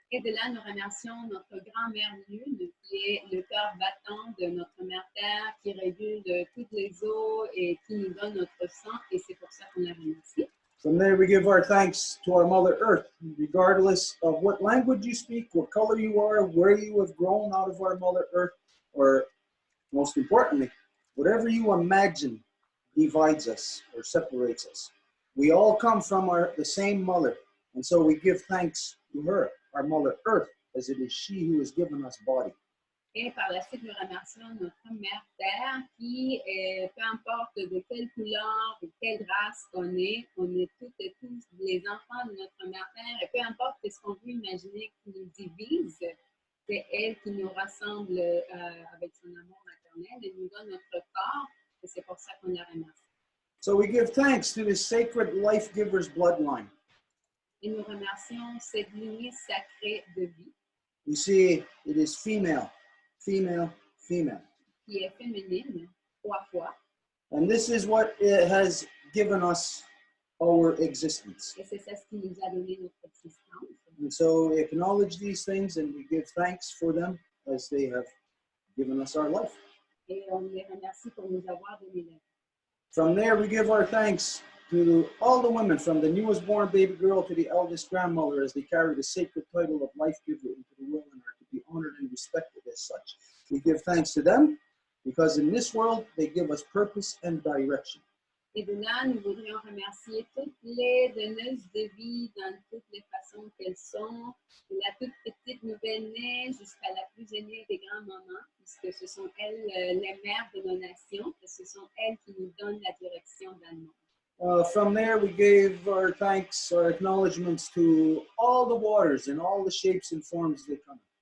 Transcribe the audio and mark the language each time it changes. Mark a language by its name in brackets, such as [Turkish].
[French] Et de là, nous remercions notre grand-mère Lune, qui est le cœur battant de notre mère Terre, qui régule toutes les eaux et qui nous donne notre sang, et c'est pour ça qu'on la remercie. [English] From there, we give our thanks to our Mother Earth, regardless of what language you speak, what color you are, where you have grown out of our Mother Earth, or most importantly, whatever you imagine divides us or separates us. We all come from the same mother, and so we give thanks to her, our Mother Earth, as it is she who has given us body. [French] Et par la suite, nous remercions notre mère Terre qui, peu importe de quelle couleur, de quelle race on est toutes et tous les enfants de notre mère Terre, et peu importe ce qu'on veut imaginer qui nous divise, c'est elle qui nous rassemble avec son amour maternel et nous donne notre corps, et c'est pour ça qu'on la remercie. [English] So we give thanks to this sacred life giver's bloodline. [French] Et nous remercions cette lignée sacrée de vie. [English] You see, it is female, female, female. [French] Qui est féminine, 3 fois. [English] And this is what it has given us our existence. [French] Et c'est ça ce qui nous a donné notre existence. [English] And so we acknowledge these things and we give thanks for them as they have given us our life. [French] Et on les remercie pour nous avoir donné la vie. [English] From there, we give our thanks to all the women, from the newest born baby girl to the eldest grandmother, as they carry the sacred title of life giver into the world and are to be honored and respected as such. We give thanks to them because in this world, they give us purpose and direction. [French] Et de là, nous voudrions remercier toutes les donneuses de vie dans toutes les façons qu'elles sont, de la toute petite nouvelle-née jusqu'à la plus aînée des grands-mamans, puisque ce sont elles les mères de nos nations, et ce sont elles qui nous donnent la direction dans le monde. [English] From there, we gave our thanks, our acknowledgements to all the waters in all the shapes and forms they come in.